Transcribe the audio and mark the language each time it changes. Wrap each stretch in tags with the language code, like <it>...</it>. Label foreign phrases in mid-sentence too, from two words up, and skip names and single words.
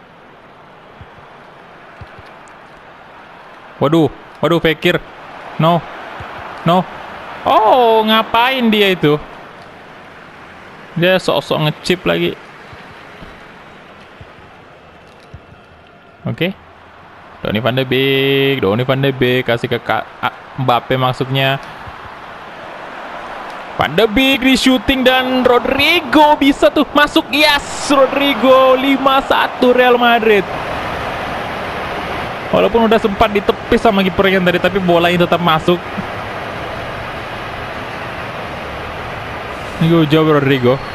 <id>Waduh, Fekir. No. Ngapain dia itu? Dia sok-sok ngechip lagi. Oke. Donny van de Beek kasih ke Mbappe maksudnya. Van de Beek di shooting dan Rodrigo bisa tuh masuk. Yes, Rodrigo 5-1 Real Madrid. Walaupun udah sempat ditepis sama kipernya tadi, tapi bolanya tetap masuk.</id> <en>Good job Rodrigo.</en>